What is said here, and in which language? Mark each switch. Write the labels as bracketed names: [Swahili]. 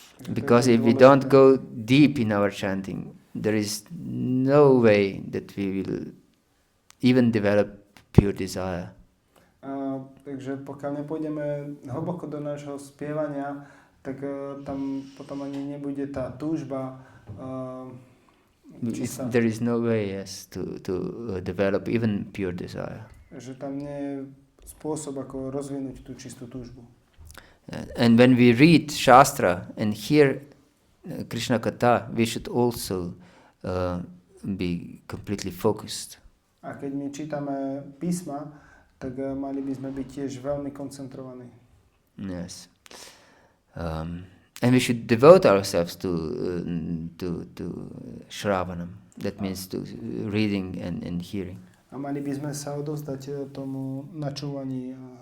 [English] Because if we don't go deep in our chanting, there is no way that we will even develop pure desire. [Slovak] Takže pokiaľ nepôjdeme hlboko do nášho spievania, tak tam potom ani nebude tá túžba čistá. [English] There is no way, yes, to develop even pure desire. [Slovak] Že tam nie je spôsob, ako rozvinúť tú čistú túžbu. [English] And when we read Shastra and hear Krishna Katha, we should also be completely focused. [Slovak] A keď my čítame písma, tak mali by sme byť tiež veľmi koncentrovaní. [English] Yes. And we should devote ourselves to Shravanam. That means to reading and hearing. [Slovak] A mali by sme sa odovzdať tomu načúvaní